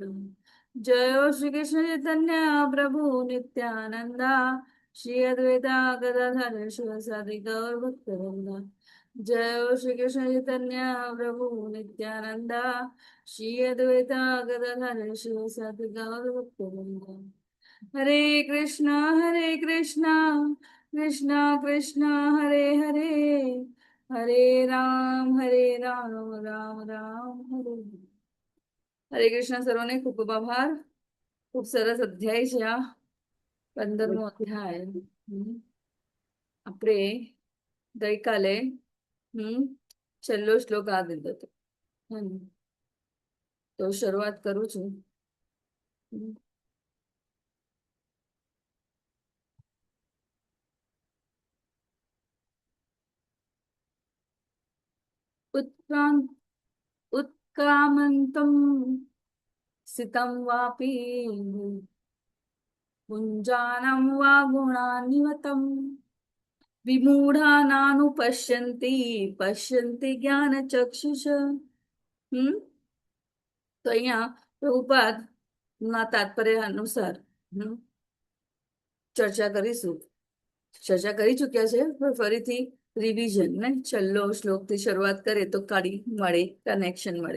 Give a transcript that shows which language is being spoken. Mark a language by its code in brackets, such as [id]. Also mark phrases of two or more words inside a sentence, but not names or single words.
[sa] जयो श्री कृष्ण चैतन्य प्रभु नित्यानंद श्री अद्वैता गदाधर शिवसदि गौर भक्तवृंद। जयो श्री कृष्ण चैतन्य प्रभु नित्यानंद श्री अद्वैता गदाधर शिवसदि गौर भक्तवृंद। हरे कृष्णा कृष्णा कृष्णा हरे हरे, हरे राम राम राम हरे हरे। [gu] હરે કૃષ્ણ. સર્વને ખૂબ ખૂબ આભાર. ખૂબ સરસ અધ્યાય છે આ 15મો અધ્યાય. આપણે ગઈકાલે છેલ્લો શ્લોક આ દીધો હતો. તો શરૂઆત કરું છું. [sa] उत्क्रांत उत्क्रामन्तं सितं वापि पुञ्जानं वा गुणान्वितं विमूढानानुपश्यन्ति पश्यन्ति ज्ञानचक्षुष। [gu] તો અહીંયા પ્રભુપાદ ના તાત્પર્ય અનુસાર ચર્ચા કરીશું. ચર્ચા કરી ચૂક્યા છે પણ ફરીથી રિવિઝન ને છેલ્લો શ્લોક થી શરૂઆત કરે તો કાઢી મળે, કનેક્શન મળે.